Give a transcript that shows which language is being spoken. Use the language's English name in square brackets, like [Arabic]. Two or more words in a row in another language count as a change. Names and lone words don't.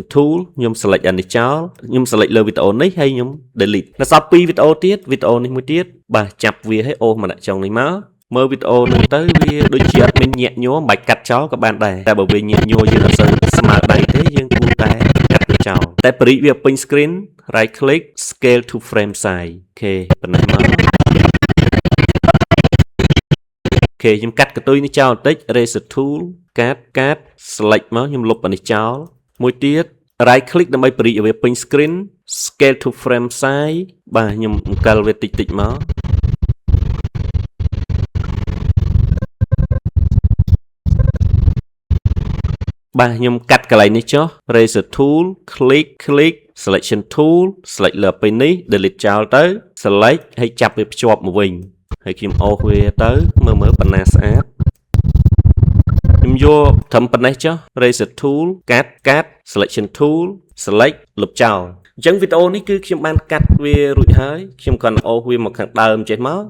[Khmer] tool ខ្ញុំ select អានេះចោលខ្ញុំ select លើវីដេអូនេះហើយខ្ញុំ delete នៅសល់2វីដេអូទៀតវីដេអូនេះមួយទៀតបាទចាប់វាឲ្យអូសមកដាក់ចុងនេះមកមើលវីដេអូនោះទៅវាដូចជាអត់មានញាក់ញ័រមិនបាច់កាត់ចោលក៏បានដែរតែបើវាញាក់ញ័រយើងអត់សូវស្មើដៃទេយើងគួរតែកាត់វាចោលតែបរិយាវាពេញ screen [English] right click scale to frame size [Khmer] អូខេប៉ុណ្ណឹងមកអូ ខេខ្ញុំកាត់កតុយនេះចោលបន្តិច [English] eraser tool [Khmer] កាត់ select មកខ្ញុំលុបអានេះចោលមួយទៀត [English] right click [Khmer] ដើម្បីបរិយាវាពេញ screen [English] scale to frame size [Khmer] បាទខ្ញុំអង្គិលវាតិចមក បាទខ្ញុំកាត់កន្លែងនេះចុះ [English] eraser tool click selection tool select [Khmer] លើពេលនេះ delete ចោល ទៅ select ហើយចាប់វាភ្ជាប់មកវិញហើយខ្ញុំអូសវាទៅមើលប៉ុណ្ណាស្អាតខ្ញុំយកត្រឹមប៉ុណ្ណេះចុះ [English] eraser tool [Khmer] កាត់ [English] selection tool select [Khmer] លុបចោលអញ្ចឹងវីដេអូនេះគឺខ្ញុំបានកាត់វារួចហើយខ្ញុំគ្រាន់តែអូសវាមកខាងដើមចេះមក